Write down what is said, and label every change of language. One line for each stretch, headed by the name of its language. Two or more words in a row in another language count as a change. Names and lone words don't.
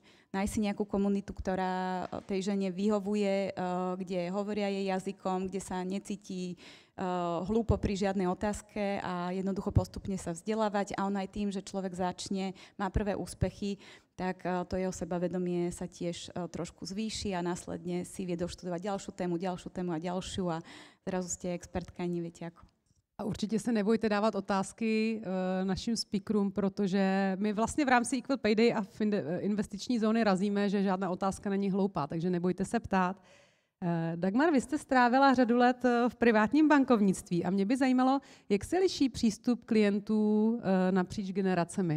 Slovak: Nájsť si nejakú komunitu, ktorá tej žene vyhovuje, kde hovoria jej jazykom, kde sa necíti hlúpo pri žiadnej otázke a jednoducho postupne sa vzdelávať a on aj tým, že človek začne, má prvé úspechy, tak to jeho sebavedomie sa tiež trošku zvýši a následne si vie doštudovať ďalšiu tému a ďalšiu a zrazu ste expertka a neviete ako.
Czech: A určitě se nebojte dávat otázky našim speakerům, protože my vlastně v rámci Equal Pay Day a investiční zóny razíme, že žádná otázka není hloupá, takže nebojte se ptát. Dagmar, vy jste strávila řadu let v privátním bankovnictví a mě by zajímalo, jak se liší přístup klientů napříč generacemi.